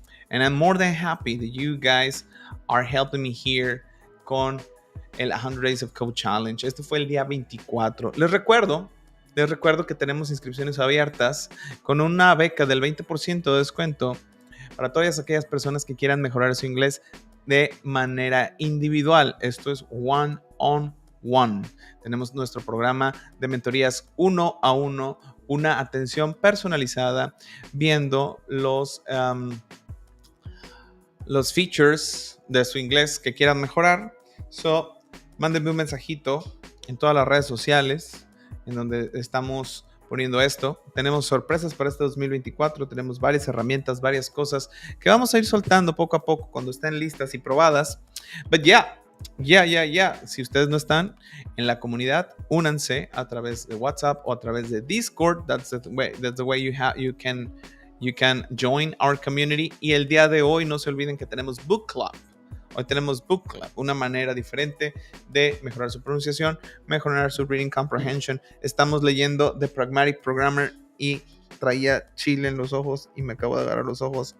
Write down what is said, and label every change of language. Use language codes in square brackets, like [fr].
[en] And I'm more than happy that you guys are helping me here con el 100 Days of Code Challenge. [es] Este fue el día 24. Les recuerdo que tenemos inscripciones abiertas con una beca del 20% de descuento para todas aquellas personas que quieran mejorar su inglés de manera individual. Esto es one-on-one. Tenemos nuestro programa de mentorías 1-a-1, una atención personalizada, viendo los features de su inglés que quieran mejorar. So, mándenme un mensajito en todas las redes sociales en donde estamos poniendo esto. Tenemos sorpresas para este 2024. Tenemos varias herramientas, varias cosas que vamos a ir soltando poco a poco cuando estén listas y probadas. [en] But yeah. [es] Si ustedes no están en la comunidad, únanse a través de WhatsApp o a través de Discord. [en] That's the way you can join our community. [es] Y el día de hoy no se olviden que tenemos Book Club. Hoy tenemos Book Club, una manera diferente de mejorar su pronunciación, mejorar su reading comprehension. Estamos leyendo The Pragmatic Programmer y traía chile en los ojos y me acabo de agarrar los ojos.